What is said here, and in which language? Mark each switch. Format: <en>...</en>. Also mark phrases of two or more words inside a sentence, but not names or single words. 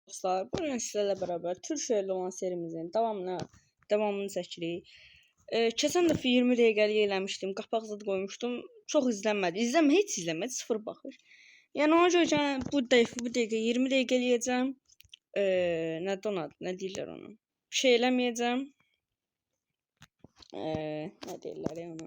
<tr>dostlar, bugün sizlerle beraber Türkçe ile olan serimizin devamını çəkirik.</tr> <az>Keçən dəfə 20 dəqiqəlik eləmişdim, qapaq zad qoymuşdum. Çox izlənmədi. Heç izlənmədi, sıfır baxış. Yəni ona görə bu dəqiqə 20 dəqiqə eləyəcəm. Nə deyirlər ona? Bir şey eləməyəcəm. Nə deyirlər ona?</az>